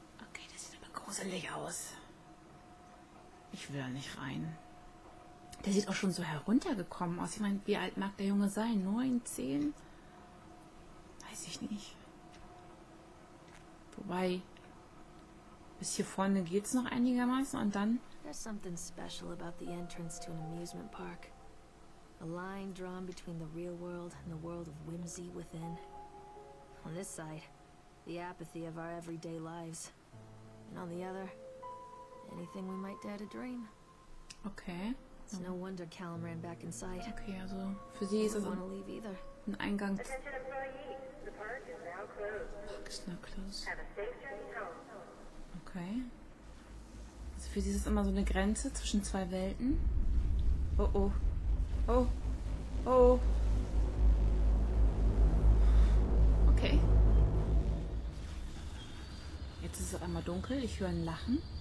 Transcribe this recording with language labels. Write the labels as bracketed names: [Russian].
[German] Okay, das sieht aber gruselig aus. Ich will da nicht rein. Der sieht auch schon so heruntergekommen aus. Ich meine, wie alt mag der Junge sein? 9, 10? Weiß ich nicht. Wobei, bis hier vorne geht es noch einigermaßen, und dann... [English] There's something special about the entrance to an amusement park. A line drawn between the real world and the world of whimsy within. On this side, the apathy of our everyday lives. And on the other, anything we might dare to dream. Okay. It's no wonder Callum ran back inside. [German] Okay, also für sie ist [English] I [German] es [English] don't want to leave either. [German] ein Eingang. [English] Attention employees, the park is now closed. Park is now closed. Have a safe journey home. Okay. [German] Also für sie ist es immer so eine Grenze zwischen zwei Welten. Oh oh. Oh. Oh. Okay. Jetzt ist es auf einmal dunkel. Ich höre ein Lachen.